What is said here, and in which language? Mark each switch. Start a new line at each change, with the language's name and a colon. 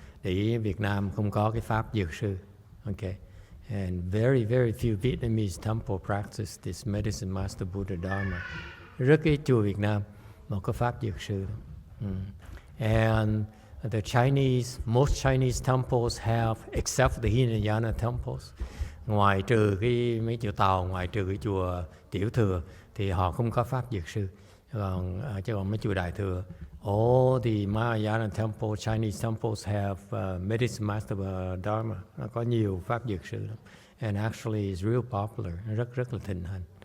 Vietnamese: Thì Việt Nam không có cái pháp dược sư.
English: Okay. And very, very few Vietnamese temple practice this Medicine Master Buddha Dharma.
Vietnamese: Rất ít chùa Việt Nam mà có pháp dược sư.
English: And the most Chinese temples have, except the Hinayana temples,
Vietnamese: ngoài trừ cái mấy chùa Tàu, ngoài trừ cái chùa Tiểu Thừa, thì họ không có pháp dược sư. Chứ còn mấy chùa Đại Thừa,
English: all the Mahayana temples, Chinese temples have Medicine Master Dharma.
Vietnamese: Nó có nhiều pháp dược sư lắm.
English: And actually it's real popular.
Vietnamese: Rất là thịnh hành.